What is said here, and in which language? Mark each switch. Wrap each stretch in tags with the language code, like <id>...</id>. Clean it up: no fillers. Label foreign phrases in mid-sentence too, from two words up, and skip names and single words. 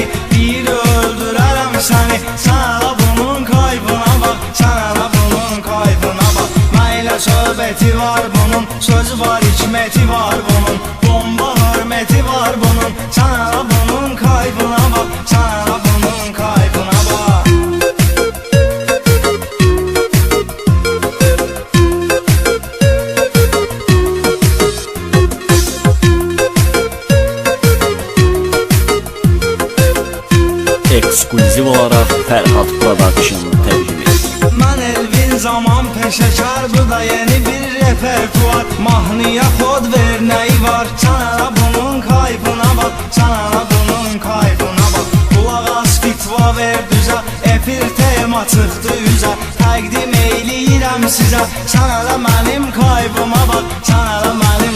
<az>Deyir öldürərəm səni.</az> <tr>Sana da bunun kayfına bak. Sana da bunun kayfına bak.</tr> <az>Məylə söhbəti var bunun, sözü var, hikməti var bunun. Bomba hörməti var bunun.</az> <tr>Sana da bunun kayfına bak. Sana da bunun kayfına bak.</tr> <az>Ekskluziv olarak Ferhat Production təqdim edir. Mən Elvin zaman peşəkar, bu da yeni bir repertuar. Mahnıya kod ver neyi var.</az> <tr>Sana da bunun kayfına bak. Sana da bunun kayfına bak.</tr> <az>Kulaq as fitva ver düzə. Efir tema çıxdı üzə. Təqdim eyləyirəm sizə.</az> <tr>Sana da mənim kayfıma bak. Sana da mənim</tr>